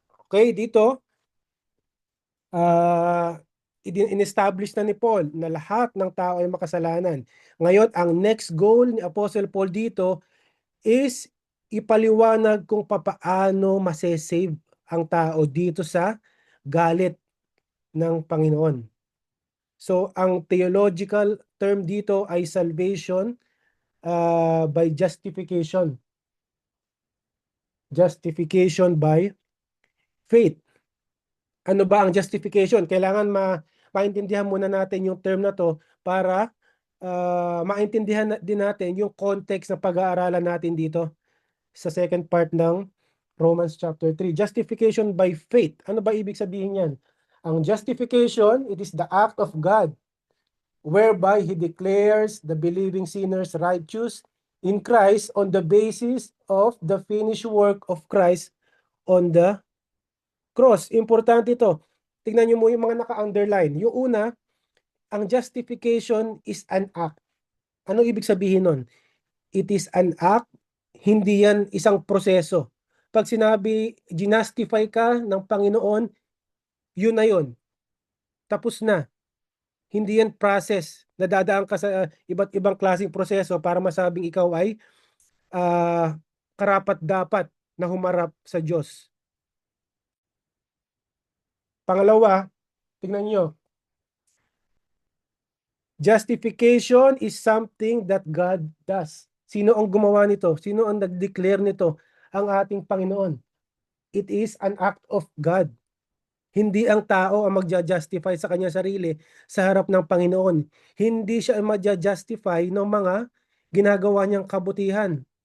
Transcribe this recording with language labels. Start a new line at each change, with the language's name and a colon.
Filipino: Okay, dito in-establish na ni Paul na lahat ng tao ay makasalanan. Ngayon, ang next goal ni Apostle Paul dito is ipaliwanag kung papaano masesave ang tao dito sa galit ng Panginoon.
English: So, ang theological term dito ay salvation by justification. Justification by faith.
Filipino: Ano ba ang justification? Kailangan maintindihan muna natin yung term na to para maintindihan din natin yung context na pag-aaralan natin dito sa second part ng Romans chapter 3.
English: Justification by faith.
Filipino: Ano ba ibig sabihin yan?
English: Ang justification, it is the act of God whereby He declares the believing sinners righteous in Christ on the basis of the finished work of Christ on the cross.
Filipino: Importante ito. Tingnan niyo mo yung mga naka-underline. Yung una, ang justification
English: is an act.
Filipino: Ano ibig sabihin nun?
English: It is an act,
Filipino: hindi yan isang proseso. Pag sinabi, ginastify ka ng Panginoon, yun na yun. Tapos na. Hindi yan process. Nadadaan ka sa iba't ibang klaseng proseso para masabing ikaw ay karapat-dapat na humarap sa Diyos. Pangalawa, tingnan nyo.
English: Justification is something that God does.
Filipino: Sino ang gumawa nito? Sino ang nag-declare nito? Ang ating Panginoon.
English: It is an act of God.
Filipino: Hindi ang tao ang magja-justify sa kanya sarili sa harap ng Panginoon. Hindi siya magja-justify ng mga ginagawa niyang kabutihan.